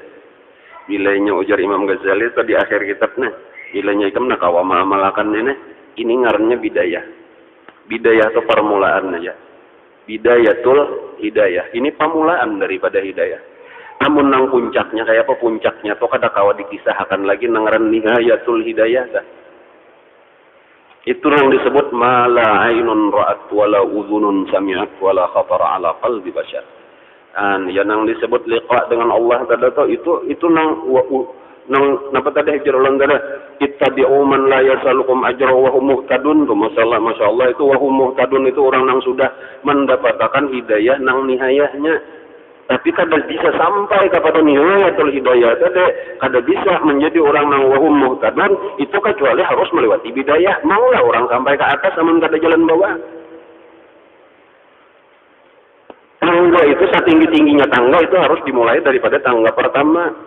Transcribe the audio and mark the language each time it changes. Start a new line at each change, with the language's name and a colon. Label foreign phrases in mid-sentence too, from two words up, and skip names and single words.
Banjar: Bilainya ujar Imam Ghazali itu di akhir kitabnya, bilainya ikam nak awama amalakan ini ngarannya bidayah. Bidayah itu permulaan aja.
Arabic: بداية الهداية.
Banjar: Ini permulaan daripada hidayah. Namun nang puncaknya kayak apa puncaknya tuh kada kawa dikisahkan lagi nang ngaran
Arabic: نهاية الهداية
Banjar: dah. Itu yang disebut
Arabic: ما لا عين رأت ولا أذن سمعت ولا خطر على قلب بشر.
Banjar: Dan yang disebut liqa dengan Allah tadi itu nang napa tadi hijrul tadi
Arabic: اتبعوا من لا يسألكم أجرا وهم مهتدون.
Banjar: Masyaallah itu
Arabic: وهم مهتدون
Banjar: itu orang nang sudah mendapatkan hidayah nang nihayahnya. Tapi kada bisa sampai kepada
Arabic: نهاية الهداية
Banjar: tadi, kada bisa menjadi orang nang
Arabic: وهم مهتدون
Banjar: itu kecuali harus melewati bidayah. Maulah orang sampai ke atas namun kada jalan bawah. Tangga itu setinggi-tingginya tangga itu harus dimulai daripada tangga pertama.